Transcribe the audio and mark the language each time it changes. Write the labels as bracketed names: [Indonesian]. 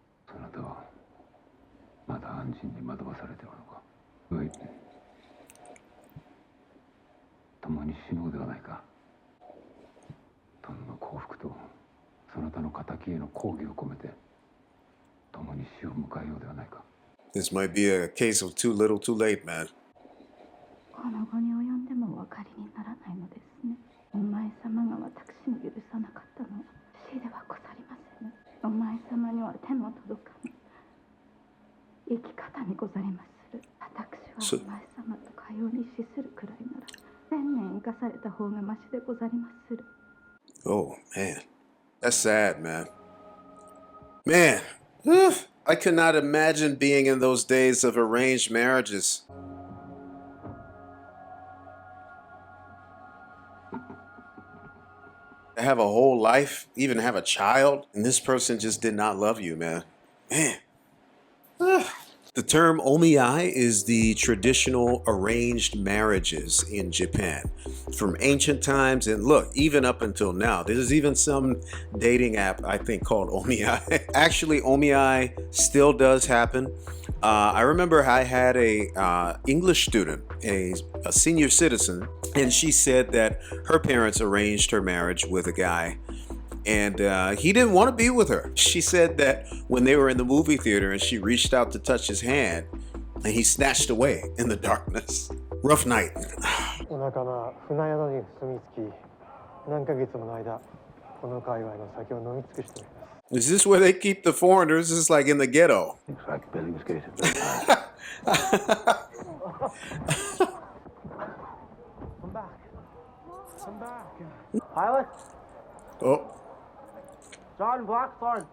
[Japanese] そなたはまだ安心に惑わされておるのか。うい。共に死のうではないか。殿の幸福とそなたの敵への抗議を込めて共に死を迎えようではないか。 [English] This might be a case of too little, too late, man. [Japanese] この後に及んでもお分かりにならないのですね。お前様が私に許さなかったのは死ではござりませぬ。お前様には手の届かぬ生き方にござりまする。私はお前様とかように死するくらいなら1000年生かされた方がましでござりまする。 [English] Oh, man. That's sad, man. Man, I could not imagine being in those days of arranged marriages. To have a whole life, even have a child, and this person just did not love you, man. Man. The term omiai is the traditional arranged marriages in Japan from ancient times, and look, even up until now. There's even some dating app I think called Omiai. Actually, Omiai still does happen. I remember I had a English student, a senior citizen, and she said that her parents arranged her marriage with a guy. And he didn't want to be with her. She said that when they were in the movie theater and she reached out to touch his hand and he snatched away in the darkness. Rough night. [Japanese] お仲間船宿に住み着き何ヶ月もの間この界隈の酒を飲み尽くしております。 [English] Is this where they keep the foreigners? This is like in the ghetto. Looks like Billy was getting Come back. Come back. Pilot. Oh. John Blackthorn.